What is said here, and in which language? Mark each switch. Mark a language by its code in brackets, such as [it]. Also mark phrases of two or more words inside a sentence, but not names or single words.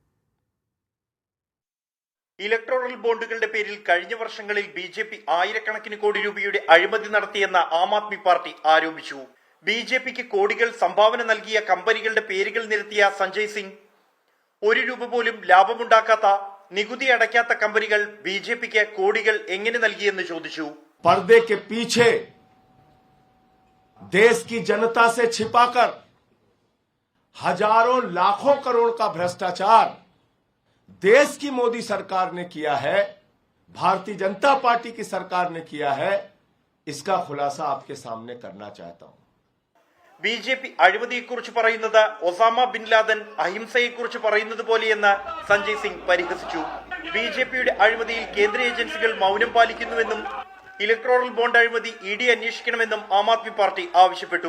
[ml] ഇലക്ടോറൽ ബോണ്ടുകളുടെ പേരിൽ കഴിഞ്ഞ വർഷങ്ങളിൽ BJP ആയിരക്കണക്കിന് കോടി രൂപയുടെ അഴിമതി നടത്തിയെന്ന ആം ആദ്മി പാർട്ടി ആരോപിച്ചു. BJPക്ക് കോടികൾ സംഭാവന നൽകിയ കമ്പനികളുടെ പേരുകൾ നിരത്തിയ സഞ്ജയ് സിംഗ് 1 രൂപ പോലും ലാഭമുണ്ടാക്കാത്ത, നികുതി അടയ്ക്കാത്ത കമ്പനികൾ BJPക്ക് കോടികൾ എങ്ങനെ നൽകിയെന്ന് ചോദിച്ചു. [hi] पर्दे के पीछे देश की जनता से छिपाकर हजारों लाखों करोड़ का भ्रष्टाचार देश की मोदी सरकार ने किया है, भारतीय जनता पार्टी की सरकार ने किया है. इसका खुलासा आपके सामने करना चाहता हूं. [ml] BJP അഴിമതിയെക്കുറിച്ച് പറയുന്നത് ഒസാമ ബിൻ ലാദൻ അഹിംസയെക്കുറിച്ച് പറയുന്നത് പോലെയെന്ന് സഞ്ജയ് സിംഗ് പരിഹസിച്ചു. BJPയുടെ അഴിമതിയിൽ കേന്ദ്ര ഏജൻസികൾ മൗനം പാലിക്കുന്നുവെന്നും ഇലക്ട്രോറൽ ബോണ്ട് അഴിമതി ED അന്വേഷിക്കണമെന്നും ആം ആദ്മി പാർട്ടി ആവശ്യപ്പെട്ടു.